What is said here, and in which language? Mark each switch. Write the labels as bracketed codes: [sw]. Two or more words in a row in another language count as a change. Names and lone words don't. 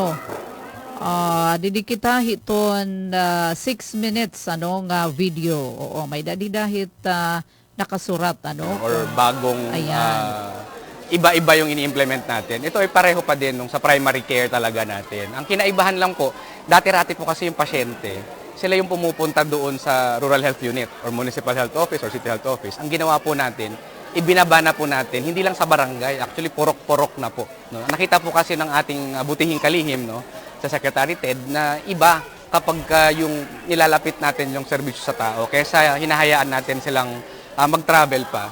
[war] didi kita hiton 6 minutes nga video. Oo, may dahit nakasurat [tl] or bagong iba-iba yung ini-implement natin. Ito ay pareho pa din nung sa primary care talaga natin. Ang kinaibahan lang po, dati-rati po kasi yung pasyente, sila yung pumupunta doon sa Rural Health Unit or Municipal Health Office or City Health Office. Ang ginawa po natin, ibinaba na po natin, hindi lang sa barangay, actually purok-purok na po. Nakita po kasi ng ating butihing kalihim, sa Secretary Ted na iba kapag yung nilalapit natin yung serbisyo sa tao kaysa hinahayaan natin silang mag-travel pa.